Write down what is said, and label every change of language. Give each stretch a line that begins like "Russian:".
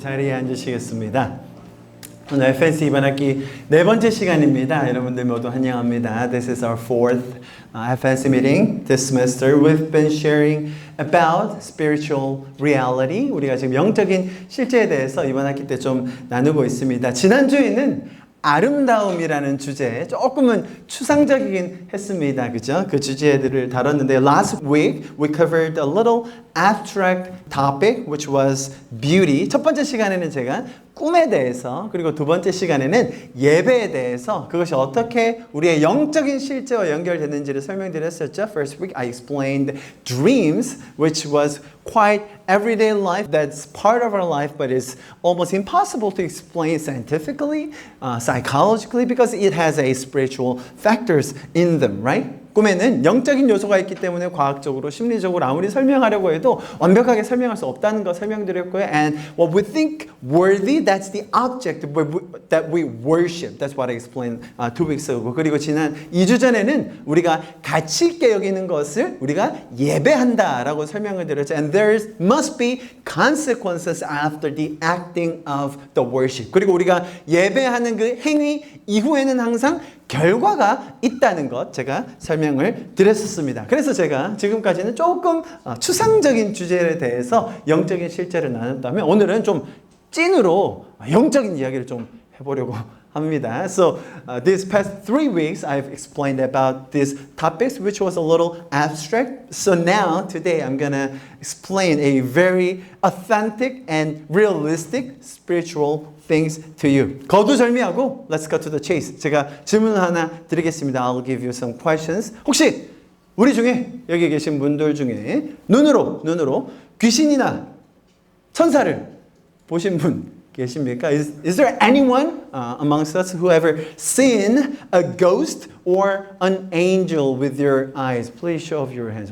Korean: 자리에 앉으시겠습니다. 오늘 FNC 이번 학기 네 번째 시간입니다. 여러분들 모두 환영합니다.
English: This is our fourth FNC meeting this semester. We've been sharing about spiritual reality.
Korean: 우리가 지금 영적인 실제에 대해서 이번 학기 때 좀 나누고 있습니다. 지난주에는 아름다움이라는 주제 조금은 추상적이긴 했습니다. 그죠? 그 주제들을 다뤘는데
English: Last week we covered a little abstract topic which was beauty.
Korean: 첫 번째 시간에는 제가 꿈에 대해서 그리고 두 번째 시간에는 예배에 대해서 그것이 어떻게 우리의 영적인 실제와 연결되는지를 설명드렸었죠.
English: First week I explained dreams which was quite everyday life that's part of our life but is almost impossible to explain scientifically, psychologically because it has a spiritual factors in them, right?
Korean: 꿈에는 영적인 요소가 있기 때문에 과학적으로, 심리적으로 아무리 설명하려고 해도 완벽하게 설명할 수 없다는 거 설명드렸고요.
English: And what we think worthy, that's the object that we worship. That's what I explained 2 weeks ago.
Korean: 그리고 지난 2주 전에는 우리가 가치 있게 여기는 것을 우리가 예배한다라고 설명을 드렸죠.
English: And there must be consequences after the acting of the worship.
Korean: 그리고 우리가 예배하는 그 행위 이후에는 항상 결과가 있다는 것 제가 설명을 드렸었습니다. 그래서 제가 지금까지는 조금 추상적인 주제에 대해서 영적인 실제를 나눴다면 오늘은 좀 찐으로 영적인 이야기를 좀 해보려고 합니다.
English: So these past 3 weeks I've explained about these topics which was a little abstract. So now today I'm gonna explain a very authentic and realistic spiritual things to you.
Korean: 거두절미하고
English: let's go to the chase.
Korean: 제가 질문을 하나 드리겠습니다.
English: I'll give you some questions.
Korean: 혹시 우리 중에 여기 계신 분들 중에 눈으로 귀신이나 천사를 보신 분 계십니까?
English: Is there anyone amongst us who ever seen a ghost or an angel with your eyes? Please show of your hands.